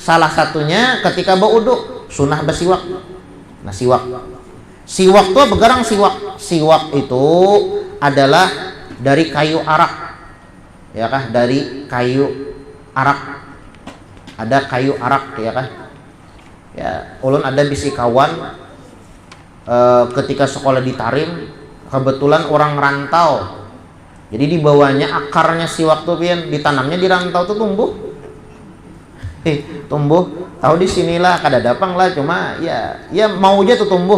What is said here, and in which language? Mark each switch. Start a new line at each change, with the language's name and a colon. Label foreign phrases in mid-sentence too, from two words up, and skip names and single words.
Banjar: Salah satunya ketika berwudu sunnah bersiwak. Nah, siwak itu begarang siwak. Siwak itu adalah dari kayu arak, ya kah? Dari kayu arak. Ada kayu arak, ya kah? Ya, ulun ada bisi kawan ketika sekolah di Tarim, kebetulan orang rantau. Jadi dibawanya akarnya siwak tuh pian, ditanamnya di rantau tuh tumbuh. Tumbuh. Tahu di sinilah kada dapang lah, cuma ya mau aja tuh tumbuh.